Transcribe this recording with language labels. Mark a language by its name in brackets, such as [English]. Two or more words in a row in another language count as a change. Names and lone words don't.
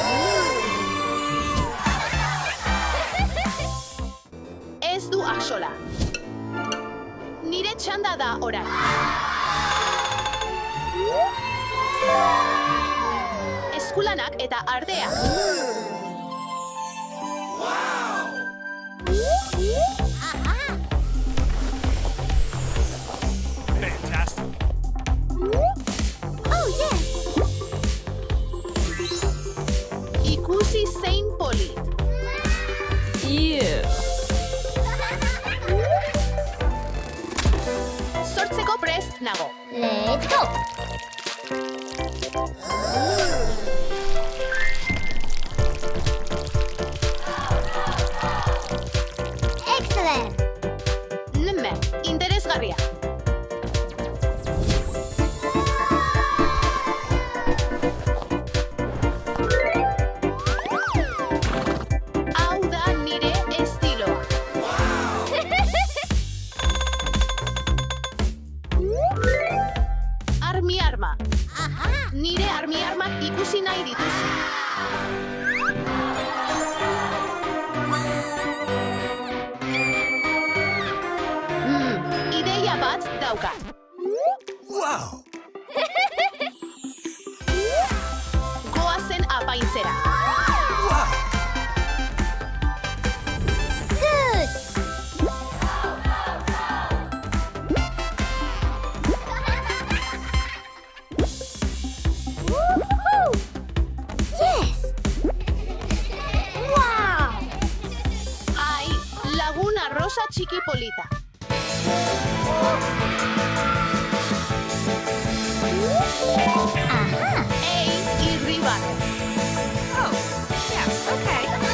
[Basque] Ez du axola. Nire txanda da orain. Eskulanak eta ardea. [English] Fantastic. Oh, yes. [Basque] Ikusi zein polit. Sortzeko prest nago. [English] Let's go. Excellent. [Basque] Interesgarria. Hau da nire estiloa. Armi-arma. Nire armi-armak ikusi nahi dituzu. Ideia bat daukat. Wow. Goazen apaintzera. Wow. [English] Good. Woohoo! Yes. Wow. [Basque] Ai, laguna rosa txiki polita. Aha. Ei, irribarre. [English] Oh, yeah, okay.